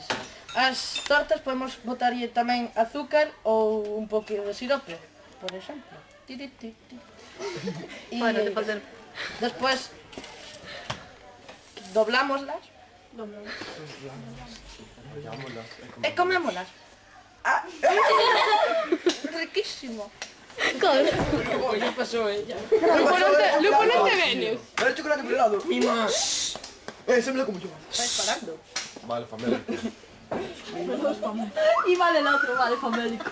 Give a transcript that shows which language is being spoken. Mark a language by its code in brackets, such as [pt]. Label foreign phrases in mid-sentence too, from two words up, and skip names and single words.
[gl] As tortas podemos botarlle tamén azúcar ou un pouquinho de sirope, por exemplo. [es] Bueno, te falta... [gl] Despois doblámoslas e comémoslas. Riquísimo. [es] Ya pasó ella. [gl] Lupo, non te venes. [es] Dale chocolate por helado. Mima. Se me lo como yo. Estás parando. Vale, familia. Y vale el otro, vale, famélico.